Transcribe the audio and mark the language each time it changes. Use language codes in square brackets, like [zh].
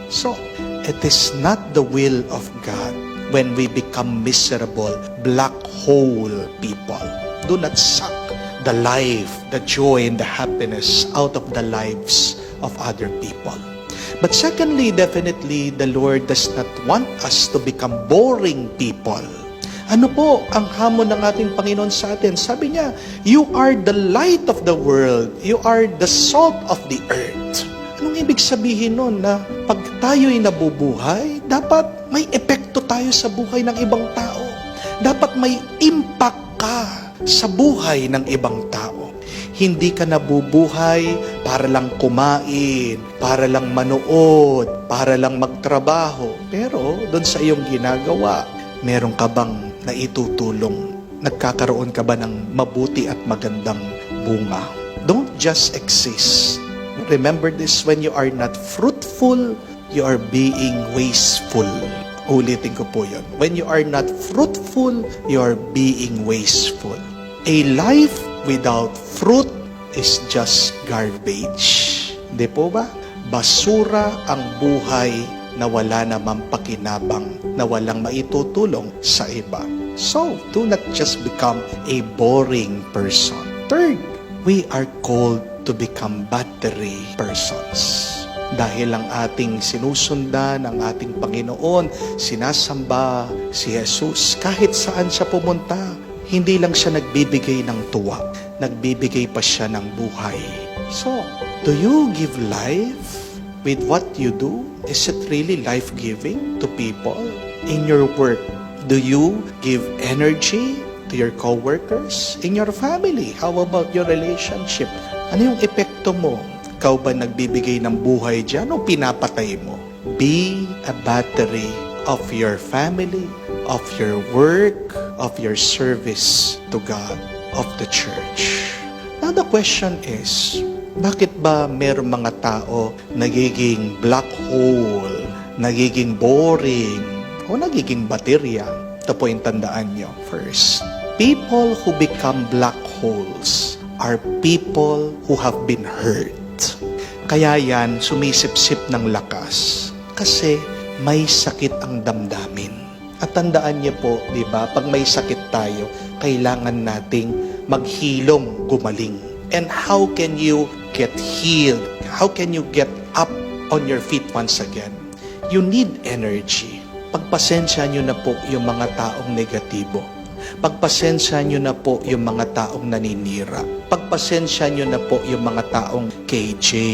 [en] So, it is not the will of God when we become miserable, black hole people. Do not suck the life, the joy, and the happiness out of the lives of other people. But secondly, definitely, the Lord does not want us to become boring people. [tl] Ano po ang hamon ng ating Panginoon sa atin? Sabi niya, [en] you are the light of the world. You are the salt of the earth. [tl] Anong ibig sabihin nun? Na pag tayo'y nabubuhay, dapat may epekto tayo sa buhay ng ibang tao. Dapat may impact ka sa buhay ng ibang tao. Hindi ka nabubuhay para lang kumain, para lang manood, para lang magtrabaho. Pero doon sa iyong ginagawa, meron ka bang naitutulong? Nagkakaroon ka ba ng mabuti at magandang bunga? [en] Don't just exist. Remember this, when you are not fruitful, you are being wasteful. [tl] Ulitin ko po yun. [en] When you are not fruitful, you are being wasteful. A life without fruit is just garbage. [tl] Hindi po ba? Basura ang buhay na wala namang pakinabang, na walang maitutulong sa iba. [en] So, do not just become a boring person. Third, we are called to become battery persons. [tl] Dahil ang ating sinusundan, ang ating Panginoon, sinasamba si Jesus, kahit saan siya pumunta, hindi lang siya nagbibigay ng tuwa, nagbibigay pa siya ng buhay. [en] So, do you give life with what you do? Is it really life-giving to people? In your work, do you give energy to your co-workers? In your family, how about your relationship? [tl] Ano yung epekto mo? Ikaw ba nagbibigay ng buhay dyan o pinapatay mo? [en] Be a battery of your family, of your work, of your service to God, of the church. Now the question is, [tl] bakit ba merong mga tao nagiging black hole, nagiging boring, o nagiging baterya? Ito po yung tandaan nyo. [en] First, people who become black holes are people who have been hurt. [tl] Kaya yan, sumisip-sip ng lakas. Kasi may sakit ang damdamin. At tandaan niyo po, di ba, pag may sakit tayo, kailangan nating maghilom, gumaling. [en] And how can you get healed? How can you get up on your feet once again? You need energy. [tl] Pagpasensya nyo na po yung mga taong negatibo. Pagpasensya nyo na po yung mga taong naninira. Pagpasensya nyo na po yung mga taong KJ.